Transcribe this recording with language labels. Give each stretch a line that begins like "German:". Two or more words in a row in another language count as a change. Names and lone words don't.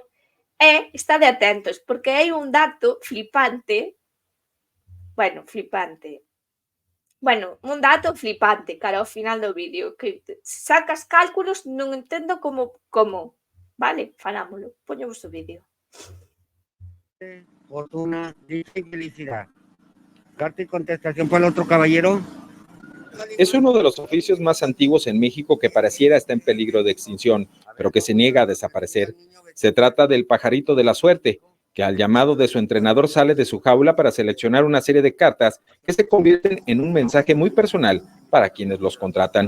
Galician: E estade atentos, porque hai un dato flipante. Un dato flipante cara ao final do vídeo, que sacas cálculos, non entendo como. Vale, falámolo. Poñemos o vídeo.
Spanish: Fortuna, dicha y felicidad. Carta y contestación para el otro caballero. Es uno de los oficios más antiguos en México que pareciera está en peligro de extinción, pero que se niega a desaparecer. Se trata del pajarito de la suerte, que al llamado de su entrenador sale de su jaula para seleccionar una serie de cartas que se convierten en un mensaje muy personal para quienes los contratan.